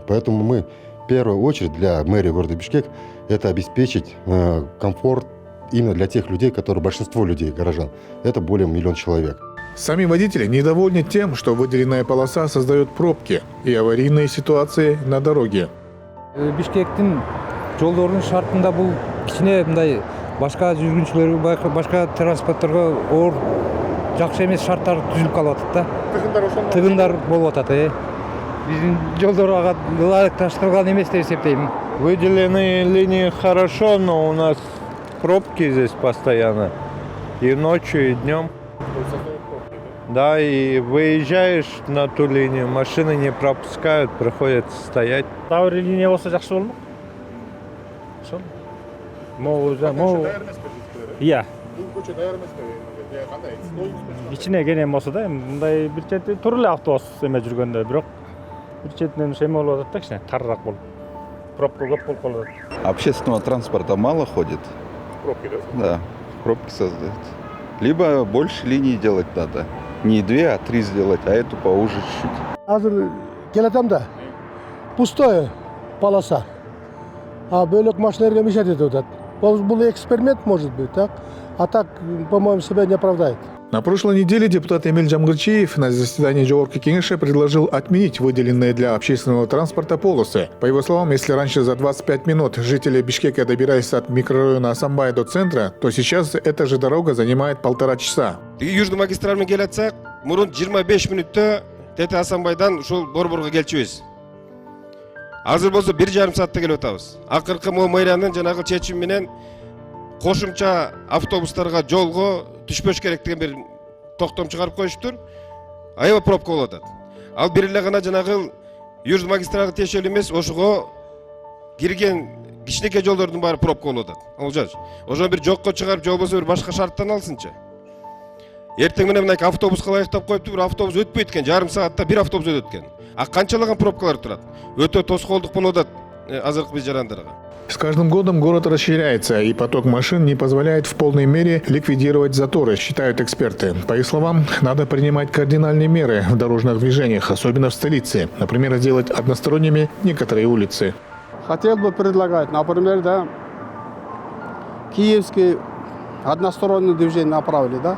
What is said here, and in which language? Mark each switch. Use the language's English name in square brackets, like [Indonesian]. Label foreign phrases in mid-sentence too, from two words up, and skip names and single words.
[Russian] Поэтому мы в первую очередь для мэрии города Бишкек это обеспечить комфорт именно для тех людей, которые большинство людей, горожан. Это более 1 миллион человек. Сами водители недовольны тем, что выделенная полоса создает пробки и аварийные ситуации на дороге. [Kyrgyz] Бишкектин жолдорунун шартында бул кичине мындай башка жүргүнчүлөргө, башка транспортторго оор жакшы эмес шарттар түзүлүп калып атат да. Тыгындар болуп атат. Биздин жолдор ага ылайыкташтырылган эмес деп эсептейм. [Russian] Выделенные линии хорошо, но у нас пробки здесь постоянно. И ночью, и днем. Да, и выезжаешь на ту линию, машины не пропускают, приходится стоять. [Kyrgyz] Дагы бир линия болсо жакшы болмок. Ошол. Iya. Кичине кенен болсо да, мындай бир чети тура эле автобус эме жүргөндө, бирок бир четинен эме болуп атат да, кичине тарыраак болуп. Пробка көп болуп калат. [Russian] Общественного транспорта мало ходит. Пробки, да? Да, пробки создают. Либо больше линий делать надо. Не 2, а 3 сделать, а эту поуже чуть-чуть. [Kyrgyz] Азыр келатам да. [Russian] Пустое полоса. [Kyrgyz] А бөлөк машиналарга мешать этип атат. [Russian] Бул эксперимент может быть, так? А так, по-моему, себя не оправдает. На прошлой неделе депутат Эмиль Жамгырчиев на заседании Жогорку Кеңеше предложил отменить выделенные для общественного транспорта полосы. По его словам, если раньше за 25 минут жители Бишкека добирались от микрорайона Асамбай до центра, то сейчас эта же дорога занимает 1,5 часа. [Kyrgyz] Южный магистральмен келатсак, мурун 25 мүнөттө Тете Асамбайдан ушул Борборго келчүбүз. Азыр болсо 1,5 саатта келип атабыз. Акыркы мэриянын жанагы чечими менен кошумча автобустарга жолго түшпөш керек деген бир токтом чыгарып коюштур. Аябай пробка болуп атат. Ал бир эле гана жанагы Южный магистралга тиешелүү эмес, ошого кирген кичинекей жолдордун баары пробка болуп атат. Олжаш, ошону бир жокко чыгарып, же болбосо бир башка шарттан алсынчы. Эртең менен мындай автобуска ылайыктап коюпту, бир автобус өтпөйт экен, жарым саатта бир автобус өтөт экен. А канчалаган пробкалар турат? Өтө тоскоолдук болуп атат азыркы биз жарандарга. [Russian] С каждым годом город расширяется, и поток машин не позволяет в полной мере ликвидировать заторы, считают эксперты. По их словам, надо принимать кардинальные меры в дорожных движениях, особенно в столице. Например, сделать односторонними некоторые улицы. Хотел бы предлагать, например, да, Киевский одностороннее движение направили, да.